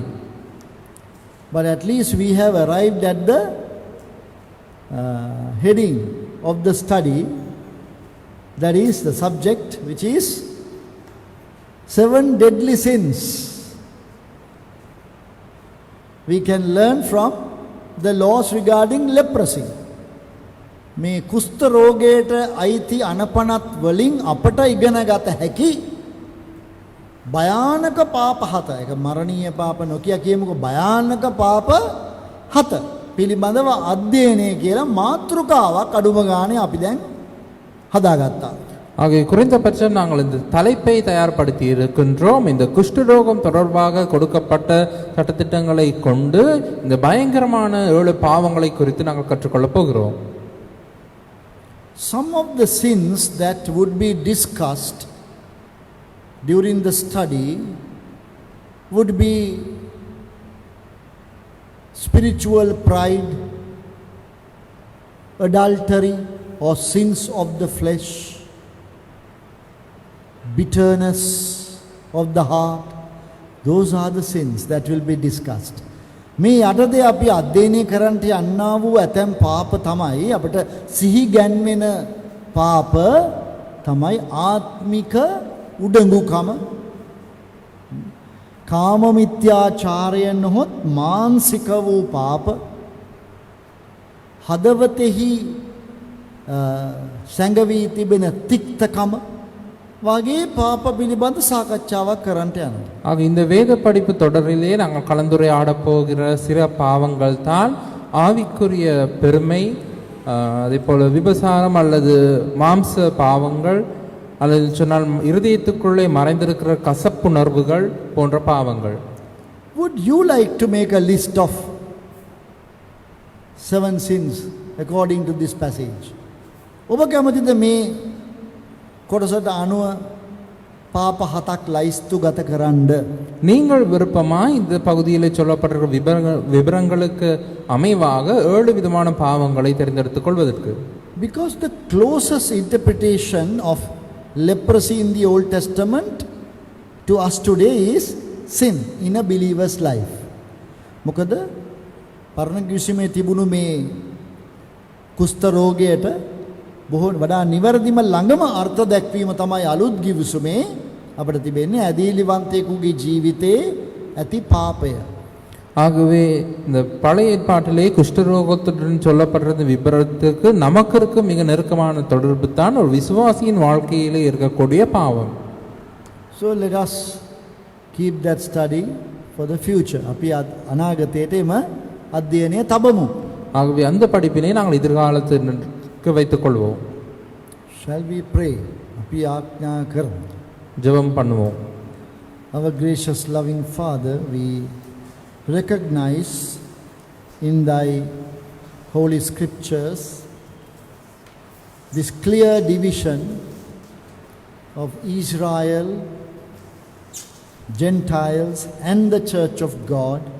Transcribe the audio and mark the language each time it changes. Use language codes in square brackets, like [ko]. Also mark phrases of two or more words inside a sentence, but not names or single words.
[en] But at least we have arrived at the heading of the study, that is the subject, which is 7 deadly sins we can learn from the laws regarding leprosy. [si] මේ කුෂ්ඨ රෝගයට අයිති අනපනත් වලින් අපට ඉගෙන ගත හැකි භයානක පාප 7. ඒක මරණීය පාප නොකිය කියමුකෝ, භයානක පාප 7 පිළිබඳව අධ්‍යයනය කියලා මාතෘකාවක් අඩුම ගානේ අපි දැන් හදාගත්තා. [ta] ஆகவே குறைந்தபட்சம் நாங்கள் இந்த தலைப்பை தயார்படுத்தி இருக்கின்றோம். இந்த குஷ்டரோகம் தொடர்பாக கொடுக்கப்பட்ட சட்டத்திட்டங்களை கொண்டு இந்த பயங்கரமான 7 பாவங்களை குறித்து நாங்கள் கற்றுக்கொள்ளப் போகிறோம். [en] Some of the sins that would be discussed during the study would be spiritual pride, adultery or sins of the flesh, bitterness of the heart. Those are the sins that will be discussed. [si] මේ යටතේ අපි අධ්‍යයනය කරන්නට යන්නා වූ ඇතැම් පාප තමයි අපිට සිහි ගැන්වෙන පාප තමයි ආත්මික උඩඟුකම, කාම මිත්‍යාචාරය නොහොත් මානසික වූ පාප, හදවතෙහි සැඟවී තිබෙන තික්තකම වගේ පාප පිළිබඳ සාකච්ඡාවක් කරන්නට යනවා. [ta] ஆக இந்த வேத படிப்பு தொடரிலே நாங்கள் கலந்துரையாடப் போகிற சில பாவங்கள் தான் ஆவிக்குரிய பெருமை, அதே போல விபசாரம் அல்லது மாம்ச பாவங்கள், அல்லது சொன்னால் இருதயத்துக்குள்ளே மறைந்திருக்கிற கசப்புணர்வுகள் போன்ற பாவங்கள். [en] Would you like to make a list of 7 sins according to this passage? [si] ඔබ කැමතිද මේ කොටසට අනුව පාප 7ක් ලයිස්තු ගත කරන්න? [ta] நீங்கள் விருப்பமாய் இந்த பகுதியில் சொல்லப்பட்டிருக்கிற விவரங்களுக்கு அமைவாக 7 விதமான பாவங்களை தேர்ந்தெடுத்துக் கொள்வதற்கு. [en] Because the closest interpretation of leprosy in the Old Testament to us today is sin in a believer's life. [si] මොකද පරණ කිවිසුමේ තිබුණු මේ කුෂ්ඨ රෝගයට බොහෝ වඩා නිවැරදිම ළඟම අර්ථ දැක්වීම තමයි අලුත් කිවිසුමේ අපිට තිබෙන්නේ ඇදීලිවන්තයෙකුගේ ජීවිතයේ ඇති පාපය. [ta] ஆகவே இந்த பழைய ஏற்பாட்டிலே குஷ்டரோகத்துடன் சொல்லப்படுறது விபரத்துக்கு நமக்கு இருக்க மிக நெருக்கமான தொடர்பு தான் ஒரு விசுவாசியின் வாழ்க்கையிலே இருக்கக்கூடிய பாவம். [en] So let us keep that study for the future. [si] අපි අනාගතයේම අධ්‍යයනය තබමු. [ta] ஆகவே அந்த படிப்பினை நாங்கள் எதிர்காலத்திற்கு வைத்துக் கொள்வோம். [en] Shall we pray? [si] අපි ආඥා කරමු. [ta] ஜெபம் பண்ணுவோம். [en] Our gracious loving Father, we recognize in thy holy scriptures this clear division of Israel, Gentiles and the Church of God.